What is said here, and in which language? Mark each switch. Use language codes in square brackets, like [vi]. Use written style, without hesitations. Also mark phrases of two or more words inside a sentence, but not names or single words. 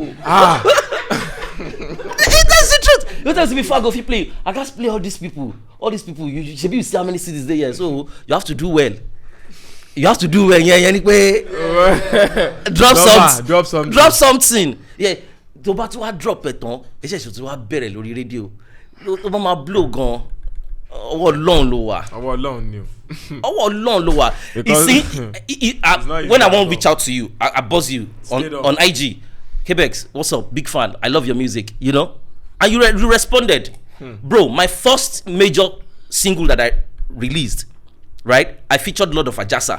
[en] That's the truth. You tell me before I go play you, I just play all these people. You should be see how many CDs there here. So you have to do well. Yeah. Anyway, drop something. Yeah. [yo] To ba to [en] drop it on. [yo] E se to wa bẹ̀rẹ̀ lórí radio. To ba ma blow gan. Ọwọ́ Ọlọ́run ló wà. Ọwọ́ Ọlọ́run ló wà. [en] You see, when I want to reach out to you, I buzz you on IG. Cabex, what's up? Big fan. I love your music, you know? And you responded. Bro, my first major single that I released, right? I featured Lord of Ajasa.